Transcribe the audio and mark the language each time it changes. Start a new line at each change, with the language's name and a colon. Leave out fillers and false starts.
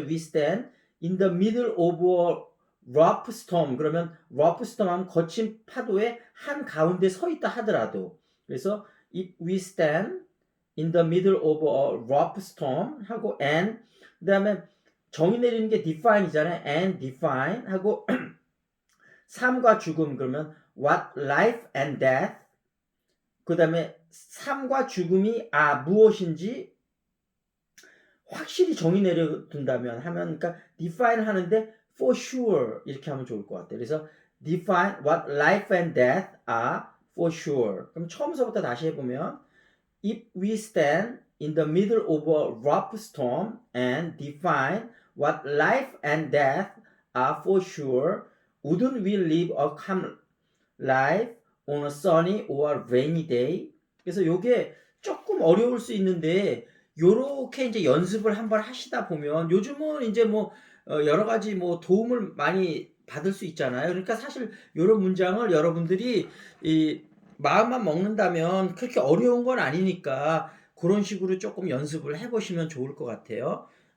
English: we stand in the middle of a rough storm 그러면 rough storm
Korean: 하면 거친 파도의 한 가운데 서 있다 하더라도 그래서
English: if we stand in the middle of a rough storm 하고 and
Korean: 그 다음에 정의 내리는 게
English: define이잖아요.
Korean: and define 하고 삶과 죽음 그러면
English: what life and death
Korean: 그 다음에 삶과 죽음이 무엇인지 확실히 정의 내려둔다면 하면 그러니까 define 하는데 for sure 이렇게 하면 좋을 것 같아요.
English: 그래서 define what life and death are for sure.
Korean: 그럼 처음서부터 다시 해보면
English: if we stand in the middle of a rough storm and define what life and death are for sure, wouldn't we live a calm life on a sunny or rainy day.
Korean: 그래서 요게 조금 어려울 수 있는데 요렇게 이제 연습을 한번 하시다 보면 요즘은 이제 뭐 여러 가지 뭐 도움을 많이 받을 수 있잖아요. 그러니까 사실 요런 문장을 여러분들이 이 마음만 먹는다면 그렇게 어려운 건 아니니까 고런 식으로 쪼끔 연습을 해 보시면 좋을 것 같아요.